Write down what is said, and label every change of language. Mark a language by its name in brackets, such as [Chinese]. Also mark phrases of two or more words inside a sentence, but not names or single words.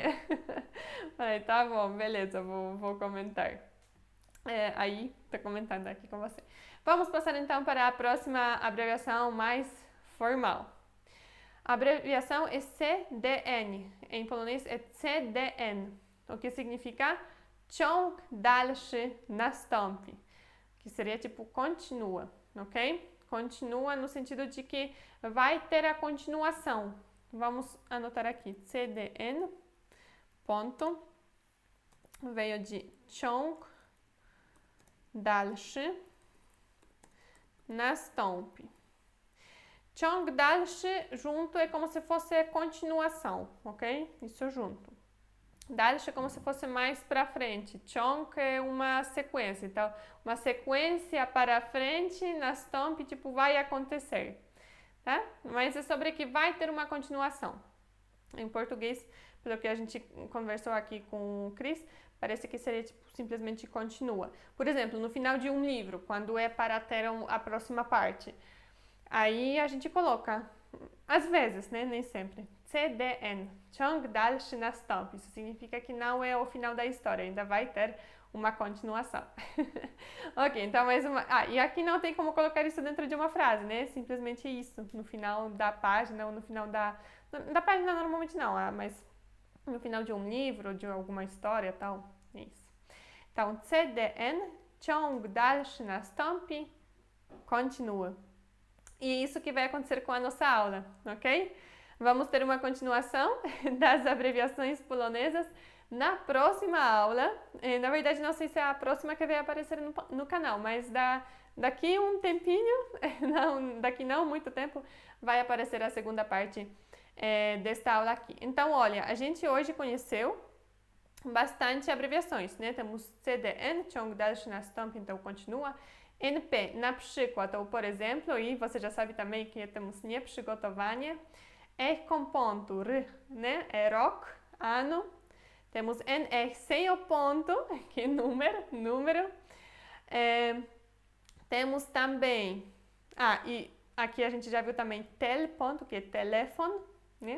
[Portuguese] Falei, tá bom, beleza, vou comentar. Aí, tô comentando aqui com você. Vamos passar então para a próxima abreviação mais formal. A abreviação é CDN. Em polonês é CDN, o que significa [Polish] ciąg dalszy nastąpi, [Portuguese] que seria tipo continua, ok? Continua no sentido de que vai ter a continuação. Vamos anotar aqui, CDN, ponto, veio de [Polish] ciąg dalszy nastąpi. Ciąg dalszy [Portuguese] junto é como se fosse continuação, ok? Isso junto. Dalsze como se fosse mais para frente. Ciąg é uma sequência. Então, uma sequência para frente, nastąpi, tipo, vai acontecer. Tá? Mas é sobre que vai ter uma continuação. Em português, pelo que a gente conversou aqui com o Cris, parece que seria tipo, simplesmente continua. Por exemplo, no final de um livro, quando é para ter a próxima parte, aí a gente coloca, às vezes, né, nem sempre, [Polish] CDN, ciąg dalszy nastąpi. [Portuguese] Isso significa que não é o final da história, ainda vai ter uma continuação. Ok, então mais uma. E aqui não tem como colocar isso dentro de uma frase, né? Simplesmente isso, no final da página ou no final da página normalmente não, mas no final de um livro, de alguma história, tal. Isso. Então, [Polish] CDN, ciąg dalszy nastąpi, [Portuguese] continua. E isso que vai acontecer com a nossa aula, ok? Vamos ter uma continuação das abreviações polonesas na próxima aula. Na verdade, não sei se é a próxima que vai aparecer no canal, mas daqui um tempinho, daqui não muito tempo, vai aparecer a segunda parte desta aula aqui. Então, olha, a gente hoje conheceu bastante abreviações, né? [Polish] Temos CDN, ciąg dalszy nastąpi, [Portuguese] então continua. [Polish] NP, na przykład, [Portuguese] ou por exemplo, e você já sabe também que temos nieprzygotowanie. Com ponto, né? É rok, ano. Temos NR sem o ponto, que é número. Temos também, e aqui a gente já viu também tel ponto, que é telefone, né?